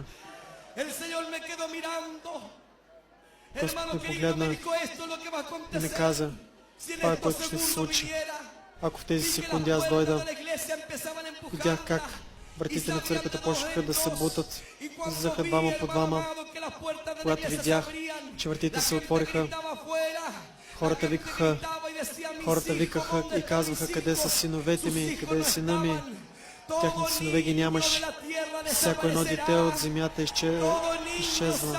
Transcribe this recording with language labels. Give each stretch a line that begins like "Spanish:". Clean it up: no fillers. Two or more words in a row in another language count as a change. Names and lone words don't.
Spanish: El Señor me quedó mirando.
Bulgarian: Господь
Spanish: Hermano
Bulgarian: ме
Spanish: querido,
Bulgarian: погледна
Spanish: me dijo, esto es lo que va a
Bulgarian: и ми
Spanish: acontecer.
Bulgarian: каза,
Spanish: Si en
Bulgarian: това е
Spanish: estos
Bulgarian: което ще се
Spanish: segundos
Bulgarian: случи.
Spanish: viniera.
Bulgarian: Ако в тези
Spanish: Vi que las
Bulgarian: секунди аз
Spanish: puertas
Bulgarian: дойда,
Spanish: de la iglesia empezaban a empujarla.
Bulgarian: видях как вратите на църквата почнаха да се бутат. Излизаха двама по двама. Когато видях, че вратите се отвориха, хората викаха и казваха, къде са синовете ми, къде е сина ми. Тяхните синове ги нямаше. Всяко едно дете от земята изчезва.